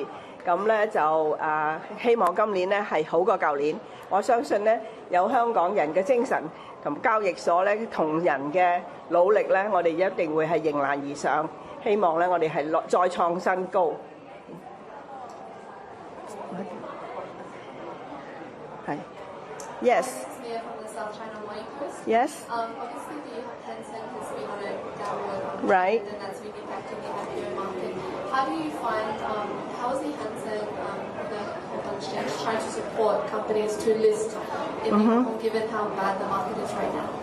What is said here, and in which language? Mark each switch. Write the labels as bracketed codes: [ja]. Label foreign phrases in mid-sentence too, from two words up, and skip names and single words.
[yue] 咁咧就希望今年咧係好過舊年。我相信咧有香港人嘅精神同交易所咧同人嘅努力咧，我哋一定會係迎難而上。希望咧我哋係再創新高。Yes. [en] Yes. Obviously, Tencent has been on a downward Right. and that's been impacting the IPO market. How do you find, how is the Tencent, the Hong Kong Exchange, trying to support companies to list in Hong Kong, given how bad the market is right now?